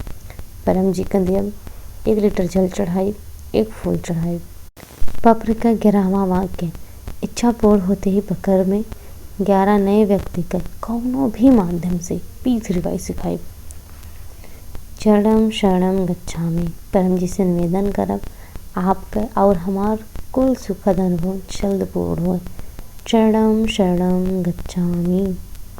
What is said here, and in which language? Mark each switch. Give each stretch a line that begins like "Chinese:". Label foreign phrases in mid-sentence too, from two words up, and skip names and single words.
Bhojpuri: परम जी का दियब 1 लीटर जल चढ़ाई, 1 फूल चढ़ाई। पत्र का 11वां वाक्य, इच्छा पूर्ण होते ही पकड़ में 11 नए व्यक्ति का कौनो भी माध्यम से P3Y सिखाई।
Sanskrit: चरणम शरणम गच्छामि,
Bhojpuri: परम जी से निवेदन करब आपका और हमार कुल सुखद अनुभव जल्द पूर्ण हो।
Sanskrit: चरणम शरणम गच्छामि।